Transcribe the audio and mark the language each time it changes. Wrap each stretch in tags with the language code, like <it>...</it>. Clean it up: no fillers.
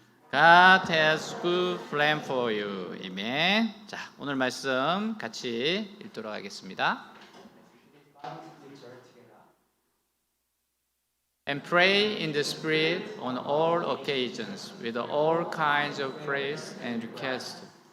<en>God has a good plan for you. God has good plan for you.</en> <ko>아멘. 자, 오늘 말씀 같이 읽도록 하겠습니다.</ko> <en>Bible scripture together. And pray in the Spirit on all occasions with all kinds of praise and request.</en>